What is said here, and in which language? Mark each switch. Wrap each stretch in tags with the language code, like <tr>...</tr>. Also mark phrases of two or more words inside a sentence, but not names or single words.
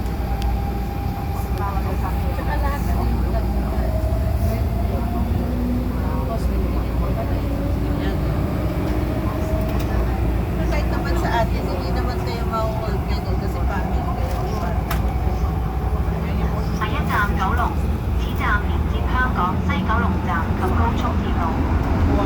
<tl>Tsaka lahat ng Yan. Kahit naman sa atin, hindi naman kayo mauhold yan eh, kasi family kayo.</tl> <yue>下一站九龍，此站連接香港西九龍站及高速鐵路。</yue>